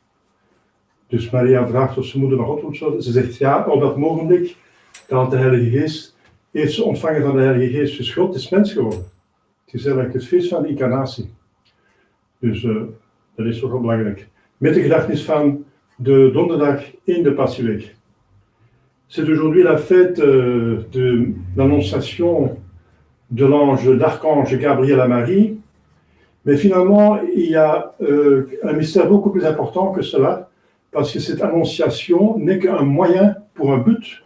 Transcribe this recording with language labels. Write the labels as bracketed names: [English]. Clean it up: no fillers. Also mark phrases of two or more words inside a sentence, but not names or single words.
[Dutch] Dus Maria vraagt of ze moeder van God moet worden. Ze zegt ja, op dat ogenblik dat de Heilige Geest heeft ze ontvangen van de Heilige Geest, dus God is mens geworden. Het is eigenlijk het feest van de incarnatie. Dus dat is toch wel belangrijk. Met de gedachtenis van de donderdag in de Passieweek. [French] C'est aujourd'hui la fête de l'annonciation de l'ange d'archange Gabriel à Marie. Mais finalement, il y a un mystère beaucoup plus important que cela, parce que cette annonciation n'est qu'un moyen pour un but.